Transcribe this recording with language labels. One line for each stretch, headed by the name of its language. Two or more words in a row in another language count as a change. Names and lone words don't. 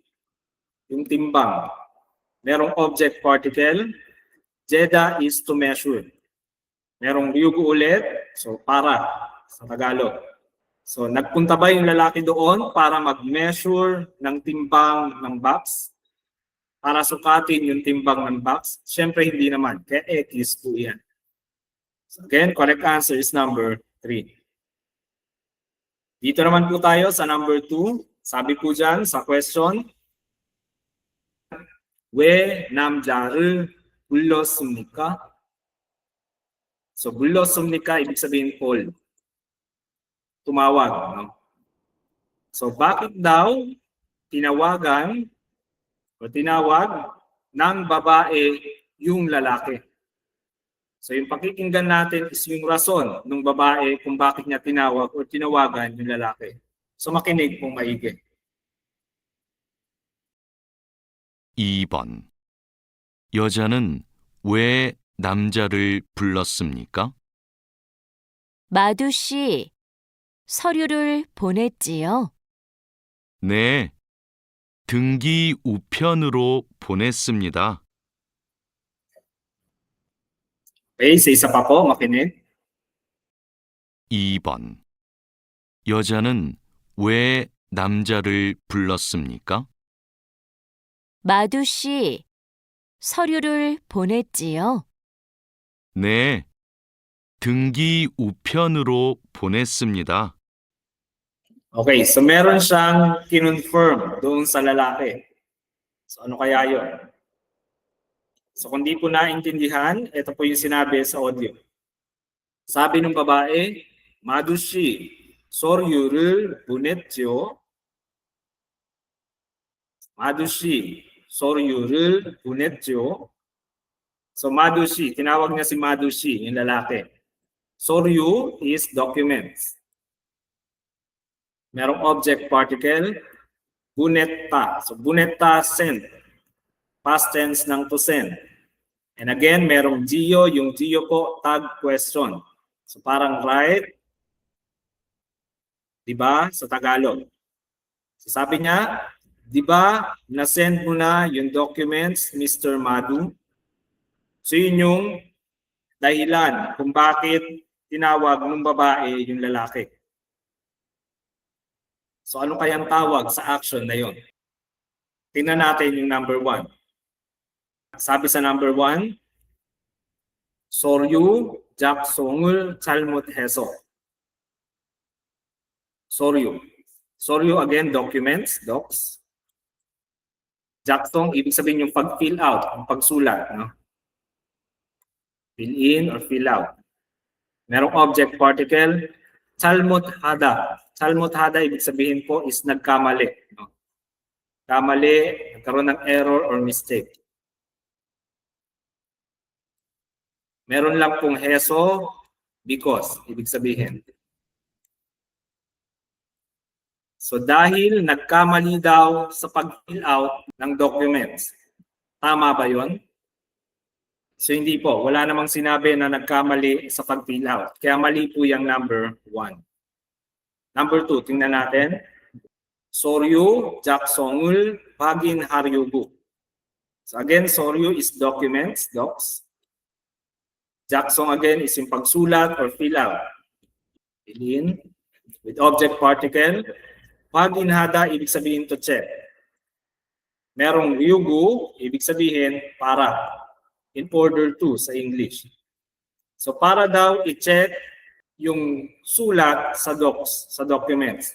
Filipino: Yung timbang. Merong
English: object particle. Jeda is to measure.
Filipino: Merong Ryugu ulit. So, para sa Tagalog. So, nagpunta ba yung lalaki doon para mag-measure ng timbang ng box? Para sukatin yung timbang ng box? Siyempre, hindi naman. Kaya X po yan.
English: So, again, correct answer is number 3.
Filipino: Dito naman po tayo sa number 2. Sabi po dyan sa question,
Korean: 왜 남자를 불렀습니까? So, 불렀습니까?
Filipino: Ibig sabihin call. Tumawag. No? So, bakit daw tinawagan o tinawag ng babae yung lalaki? So, yung pakikinggan natin is yung rason ng babae kung bakit niya tinawag o tinawagan yung lalaki. So, makinig pong maigi.
Korean: 2번. 여자는 왜 남자를 불렀습니까? 마두 씨, 서류를 보냈지요? 네. 등기 우편으로 보냈습니다.
Filipino: Okay, sa isa pa po, makinig.
Korean: 2번. 여자는 왜 남자를 불렀습니까? 마두 씨, 서류를 보냈지요? 네. 등기 우편으로 보냈습니다.
Filipino: Okay, so meron siyang kinonfirm doon sa lalaki. So ano kaya yun? So kung di po naintindihan, ito po yung sinabi sa audio. Sabi ng babae,
Korean: 마두 씨, 서류를 보냈죠? 마두 씨, 서류를 보냈죠? So 마두 씨,
Filipino: tinawag niya si 마두 씨, yung lalaki.
English: 서류 is documents.
Filipino: Merong
English: object particle,
Filipino: buneta. So buneta, send.
English: Past tense
Filipino: ng
English: to send. And again,
Filipino: merong geo. Yung geo po,
English: tag question.
Filipino: So parang right, di ba, sa Tagalog. So sabi niya, di ba, na-send mo na yung documents, Mr. Madu? So yun yung dahilan kung bakit tinawag ng babae yung lalaki. So ano kayang tawag sa action na yon? Tingnan natin yung number 1. Sabi sa number 1,
Korean: 서류 작성을 잘못해서. 서류. 서류
English: again, documents, docs.
Filipino: 작성, ibig sabihin yung pag-
English: fill out,
Filipino: yung pagsulat.
English: No? Fill in or fill out.
Filipino: Merong
English: object particle,
Korean: 잘못하다. 잘못하다,
Filipino: ibig sabihin po is nagkamali. No? Kamali, nagkaroon ng
English: error or mistake.
Filipino: Meron lang pong heso, because, ibig sabihin. So dahil nagkamali daw sa pag-
English: fill out
Filipino: ng documents. Tama ba yon? So hindi po, wala namang sinabi na nagkamali sa pag-
English: fill out.
Filipino: Kaya mali po yung number 1. Number 2, tingnan natin.
Korean: 서류 작성을 확인하려고.
English: So again, 서류 is documents, docs. 작성 again is
Filipino: yung pagsulat
English: or fill out. Fill in with object particle.
Korean: 확인하다,
Filipino: ibig sabihin
English: to check.
Filipino: Merong ryugu, ibig sabihin para.
English: In order to sa English.
Filipino: So para daw i-check yung sulat sa docs, sa documents.